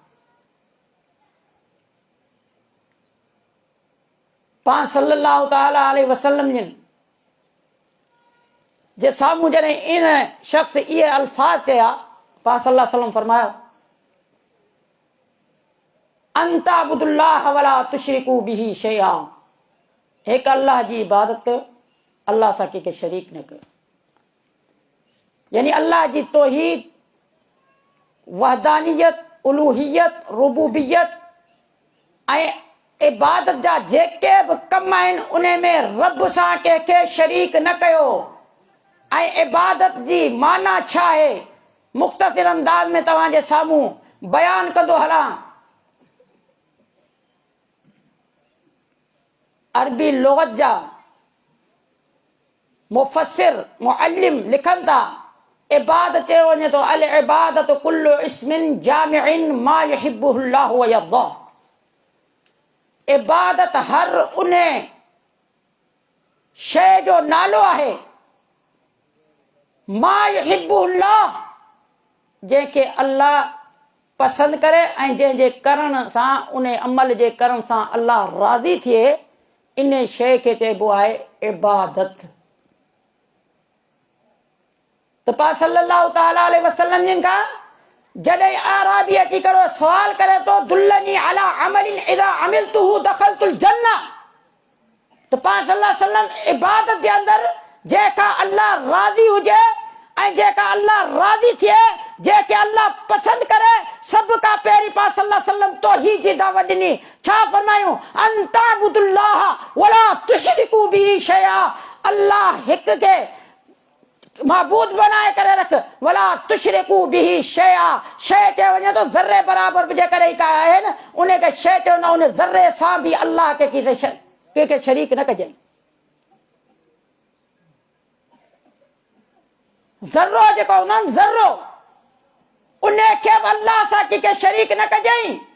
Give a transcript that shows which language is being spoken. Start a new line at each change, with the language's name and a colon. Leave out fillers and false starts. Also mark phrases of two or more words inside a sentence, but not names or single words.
Sindhi: पाण
Arabic: صلى الله تعالى عليه وسلم
Sindhi: जिन जे साम्हूं जॾहिं इन शख्स इहे अल्फाज कया, पाण
Arabic: صلى الله عليه وسلم
Sindhi: फरमायो
Arabic: أن تعبد الله ولا تشرك به شيئا,
Sindhi: एक अल्लाह जी इबादत कयो, अल्लाह सां कंहिंखे शरीक न कयो। यानी अल्लाह जी तौहीद, वहदानियत, उलूहियत, रुबूबियत ऐं इबादत जा जेके बि कम आहिनि उन में रब सां कंहिंखे शरीक न कयो। ऐं इबादत जी माना छा आहे मुख़्तसिर अंदाज में तव्हांजे साम्हूं बयान कंदो हलां। अरबी लुग़त जा मुफ़स्सिर मुअल्लिम लिखनि था इबादत चयो वञे थो
Arabic: العبادة كل اسم جامع ما يحبه الله ويرضى.
Sindhi: इबादत हर उन शइ जो नालो आहे
Arabic: ما يحبه الله,
Sindhi: जंहिंखे अल्लाह पसंदि करे ऐं जंहिंजे करण सां उन अमल जे करण सां अल्लाह राज़ी थिए, इन शइ खे चइबो आहे इबादत। त पाण
Arabic: صلى الله تعالى عليه وسلم
Sindhi: जिन खां जॾहिं आराबी अची करे सवाल करे थो
Arabic: دلني على عمل إذا عملته دخلت الجنة,
Sindhi: त पाण
Arabic: صلى الله عليه وسلم
Sindhi: इबादत जे अंदर जंहिंखां अल्लाह राज़ी हुजे ऐं जंहिंखां अल्लाह राज़ी थिए, जंहिंखे अल्लाह पसंदि करे, सभ खां पहिरीं पाण
Arabic: صلى الله عليه وسلم
Sindhi: तौहीद जी दावत ॾिनी। छा फरमायूं
Arabic: أن تعبد الله ولا تشرك به شيئا,
Sindhi: अल्लाह हिक खे महबूद बनाए करे रख,
Arabic: ولا تشرك به شيئا,
Sindhi: शइ चयो वञे तो ज़र्रे बराबर बि जेकॾहिं का आहे न उन खे शइ चवंदा, उन ज़र्रे सां बि अल्लाह खे किसे कंहिंखे शरीक न कजांइ। ज़र्रो जेको हूंदो आहे ज़र्रो उन खे बि अल्लाह सां कंहिंखे शरीक न कजांइ।